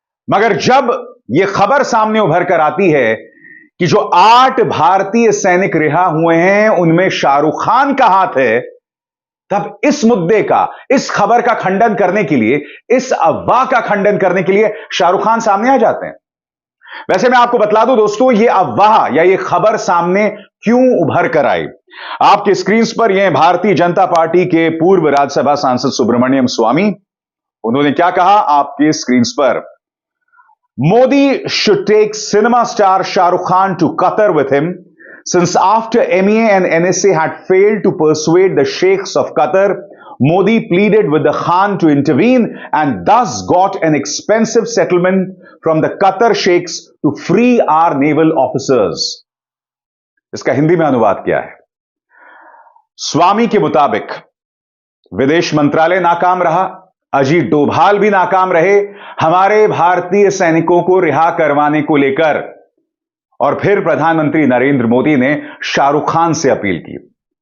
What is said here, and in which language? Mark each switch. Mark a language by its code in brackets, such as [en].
[hi] मगर जब यह खबर सामने उभर कर आती है कि जो 8 भारतीय सैनिक रिहा हुए हैं, उनमें शाहरुख खान का हाथ है, तब इस मुद्दे का, इस खबर का खंडन करने के लिए, इस अफवाह का खंडन करने के लिए शाहरुख खान सामने आ जाते हैं। वैसे मैं आपको बतला दूं दोस्तों, यह अफवाह या यह खबर सामने क्यों उभर कर आई। आपके स्क्रीन पर यह भारतीय जनता पार्टी के पूर्व राज्यसभा सांसद सुब्रमण्यम स्वामी, उन्होंने क्या कहा आपके स्क्रीन पर। [en] Modi should take cinema star Shahrukh Khan to Qatar with him since after MEA and NSA had failed to persuade the sheikhs of Qatar. Modi pleaded with the Khan to intervene and thus got an expensive settlement from the Qatar sheikhs to free our naval officers. [hi] इसका हिंदी में अनुवाद क्या है? स्वामी के मुताबिक विदेश मंत्रालय नाकाम रहा, अजीत डोभाल भी नाकाम रहे हमारे भारतीय सैनिकों को रिहा करवाने को लेकर, और फिर प्रधानमंत्री नरेंद्र मोदी ने शाहरुख खान से अपील की।